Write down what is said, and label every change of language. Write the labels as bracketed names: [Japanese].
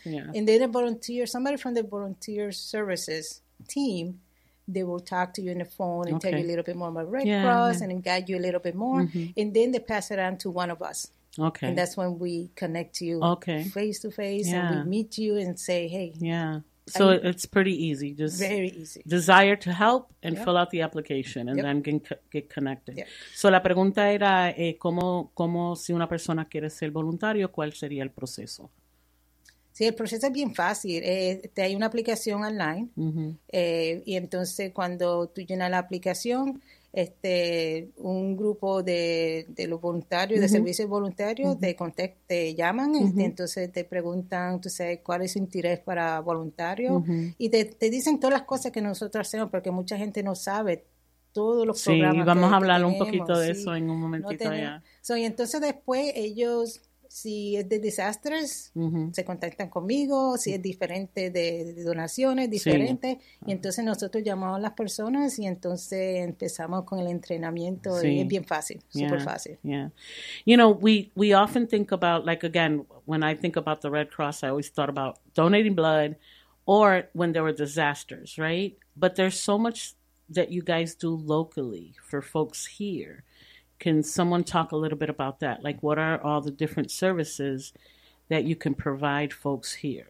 [English] And then a volunteer, somebody from the volunteer services team, they will talk to you on the phone and tell you a little bit more about Red Cross and guide you a little bit more, and then they pass it on to one of us. And that's when we connect you face to face and we meet you and say, hey. So it's pretty easy. Just very easy. Desire to help and fill out the application and then get connected. [Spanish] So la pregunta era, ¿cómo si una persona quiere ser voluntario, cuál sería el proceso? Sí, el proceso es bien fácil. Hay una aplicación online. Y entonces cuando tú llenas la aplicación, un grupo de los voluntarios, de servicios voluntarios, te llaman. Y entonces te preguntan, tú sabes, cuál es su interés para voluntario. Y te dicen todas las cosas que nosotros hacemos, porque mucha gente no sabe todos los programas. Sí, vamos a hablar un poquito de eso en un momentito Y entonces después ellos, si es de desastres, se contactan conmigo. Si es diferente de donaciones, diferente. Y entonces nosotros llamamos a las personas y entonces empezamos con el entrenamiento. Y es bien fácil, súper fácil. [English] You know, we often think about, like, again, when I think about the Red Cross, I always thought about donating blood or when there were disasters, right? But there's so much that you guys do locally for folks here. Can someone talk a little bit about that? Like, what are all the different services that you can provide folks here?